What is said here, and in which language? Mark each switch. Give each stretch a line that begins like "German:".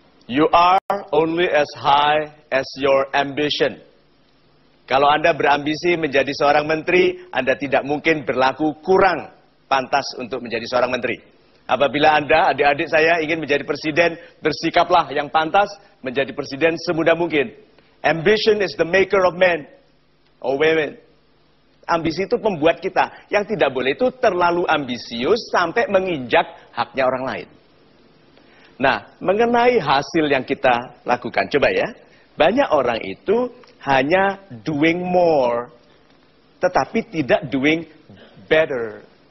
English: You are only as high as your ambition.
Indonesian: Kalau Anda berambisi menjadi seorang menteri, Anda tidak mungkin berlaku kurang pantas untuk menjadi seorang menteri. Apabila Anda, adik-adik saya, ingin menjadi presiden, bersikaplah yang pantas menjadi presiden semudah mungkin.
English: Ambition is the maker of men or women.
Indonesian: Ambisi itu pembuat kita. Yang tidak boleh itu terlalu ambisius sampai menginjak haknya orang lain. Nah, mengenai hasil yang kita lakukan, coba ya. Banyak orang itu hanya
English: doing more,
Indonesian: tetapi tidak
English: doing better.